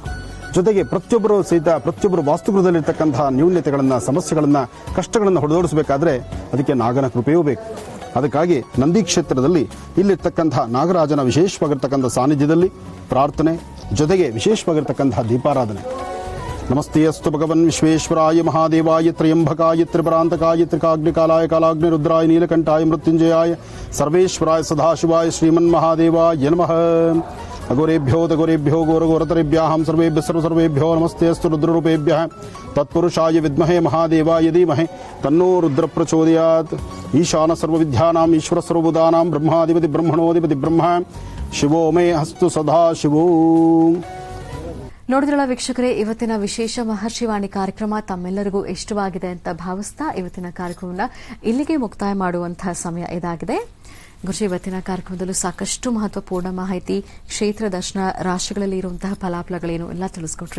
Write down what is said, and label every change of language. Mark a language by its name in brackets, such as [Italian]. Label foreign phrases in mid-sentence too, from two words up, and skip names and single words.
[Kannada] ಜೊತೆಗೆ ಪ್ರತಿಯೊಬ್ಬರು ವಾಸ್ತುಗೃಹದಲ್ಲಿರ್ತಕ್ಕಂತಹ ನ್ಯೂನ್ಯತೆಗಳನ್ನು, ಸಮಸ್ಯೆಗಳನ್ನು, ಕಷ್ಟಗಳನ್ನು ಹೊರದೋಡಿಸಬೇಕಾದ್ರೆ ಅದಕ್ಕೆ ನಾಗನ ಕೃಪೆಯೂ ಬೇಕು. ಅದಕ್ಕಾಗಿ ನಂದಿ ಕ್ಷೇತ್ರದಲ್ಲಿ ಇಲ್ಲಿರ್ತಕ್ಕಂತಹ ನಾಗರಾಜನ ವಿಶೇಷವಾಗಿರ್ತಕ್ಕಂಥ ಸಾನ್ನಿಧ್ಯದಲ್ಲಿ ಪ್ರಾರ್ಥನೆ, ಜೊತೆಗೆ ವಿಶೇಷವಾಗಿರ್ತಕ್ಕಂತಹ ದೀಪಾರಾಧನೆ. [Sanskrit] ನಮಸ್ತೆ ಅಸ್ತು ಭಗವನ್ ವಿಶ್ವೇಶ್ವರಾಯ ಮಹಾದೇವಾಯ ತ್ರಯಂಬಕಾಯ ತ್ರಿಪರಾಂತಕಾಯ ತ್ರಿಕಾಗ್ನಿಕಾಲಾಯ ಕಾಲಾಗ್ನಿ ರುದ್ರಾಯ ನೀಲಕಂಠಾಯ ಮೃತ್ಯುಂಜಯಾಯ ಸರ್ವೇಶ್ವರಾಯ ಸದಾಶಿವಾಯ ಶ್ರೀಮನ್ಮಹಾದೇವಾಯ ನಮಃ. ಅಘೋರೇಭ್ಯೋ ತಘೋರೇಭ್ಯೋ ಘೋರಘೋರತರೇಭ್ಯಾಂ ಸರ್ವೇಭ್ಯೋ ನಮಸ್ತೆ ಅಸ್ತು ರುದ್ರರೂಪೇಭ್ಯಃ ತತ್ಪುರುಷಾಯ ವಿದ್ಮಹೇ ಮಹಾದೇವಾಯ ಧೀಮಹಿ ತನ್ನೋ ರುದ್ರ ಪ್ರಚೋದಯಾತ್. ಈಶಾನ ಸರ್ವವಿದ್ಯಾನಾಂ ಈಶ್ವರ ಸರ್ವಭೂತಾನಾಂ ಬ್ರಹ್ಮಾಧಿಪತಿ ಬ್ರಹ್ಮಣೋಧಿಪತಿ ಬ್ರಹ್ಮ ಶಿವೋ ಮೇ ಹಸ್ತು ಸದಾ ಶಿವೋ. [Kannada] ನೋಡಿದ್ರಲ್ಲ ವೀಕ್ಷಕರೇ, ಇವತ್ತಿನ ವಿಶೇಷ ಮಹರ್ಷಿವಾಣಿ ಕಾರ್ಯಕ್ರಮ ತಮ್ಮೆಲ್ಲರಿಗೂ ಇಷ್ಟವಾಗಿದೆ ಅಂತ ಭಾವಿಸ್ತಾ ಇವತ್ತಿನ ಕಾರ್ಯಕ್ರಮವನ್ನು ಇಲ್ಲಿಗೆ ಮುಕ್ತಾಯ ಮಾಡುವಂತಹ ಸಮಯ ಇದಾಗಿದೆ. ಗುರುಜಿ, ಇವತ್ತಿನ ಕಾರ್ಯಕ್ರಮದಲ್ಲೂ ಸಾಕಷ್ಟು ಮಹತ್ವಪೂರ್ಣ ಮಾಹಿತಿ, ಕ್ಷೇತ್ರ ದರ್ಶನ, ರಾಶಿಗಳಲ್ಲಿ ಇರುವಂತಹ ಫಲಾಫಲಗಳೇನು ಎಲ್ಲ ತಿಳಿಸ್ಕೊಟ್ರಿ.